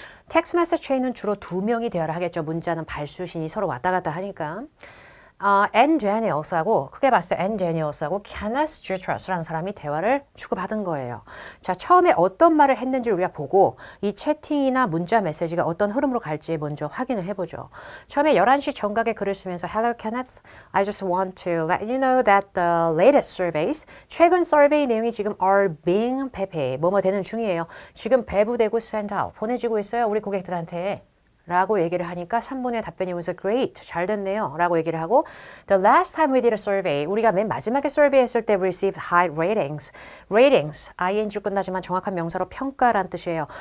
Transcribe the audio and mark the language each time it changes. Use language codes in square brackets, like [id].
[ko] 텍스트 메시지 체인은 주로 두 명이 대화를 하겠죠. 문자는 발수신이 서로 왔다 갔다 하니까. 앤 데니얼스하고 크게 봤을 때 앤 데니얼스하고 케네스 주트러스라는 사람이 대화를 주고받은 거예요. 자, 처음에 어떤 말을 했는지 우리가 보고 이 채팅이나 문자 메시지가 어떤 흐름으로 갈지 먼저 확인을 해보죠. [en] 처음에 11시 정각에 글을 쓰면서 Hello Kenneth, I just want to let you know that the latest surveys, 최근 서베이 내용이 지금 are being prepared, 뭐뭐 되는 중이에요. [ko] 지금 배부되고 sent out, 보내지고 있어요. 우리 고객들한테. 라고 얘기를 하니까 3분의 답변이 오면서 great, 잘 됐네요 라고 얘기를 하고 the last time we did a survey, 우리가 맨 마지막에 survey 했을 때 received high ratings. ratings, ing로 끝나지만 정확한 명사로 평가란 뜻이에요.